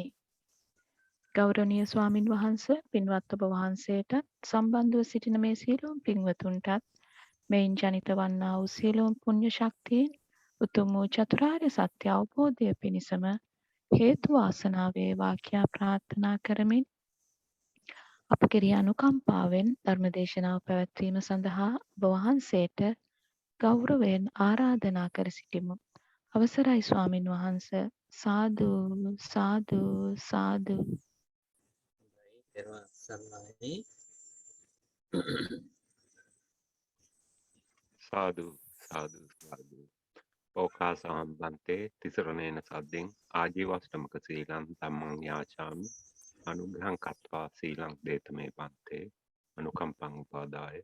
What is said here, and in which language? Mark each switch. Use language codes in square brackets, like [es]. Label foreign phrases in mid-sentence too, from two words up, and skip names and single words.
[si] ගෞරවනීය ස්වාමින් වහන්සේ පින්වත් ඔබ වහන්සේටත් සම්බන්ධව සිටින මේ සියලුම පින්වතුන්ටත් මෙයින් ජනිත වන්නා වූ සියලුම පුණ්‍ය ශක්තියින් උතුම් වූ චතුරාර්ය සත්‍ය අවබෝධය පිණිසම හේතු වාසනා වේවා කියා ප්‍රාර්ථනා කරමින් අප කෙරෙහි අනුකම්පාවෙන් ධර්මදේශනාව පැවැත්වීම සඳහා ඔබ වහන්සේට ගෞරවයෙන් ආරාධනා කර සිටිමු. අවසරයි ස්වාමින් වහන්ස. සාදු සාදු සාදු. සාදු සාදු සාදු. [pi] ඕකාසහම් බන්තේ තිසරණේන සද්දෙන් ආජීවස්ටමක සීලං ධම්මං යාචාමි අනුග්‍රහං කତ୍වා සීලං දේතමේ බන්තේ අනුකම්පං උපාදාය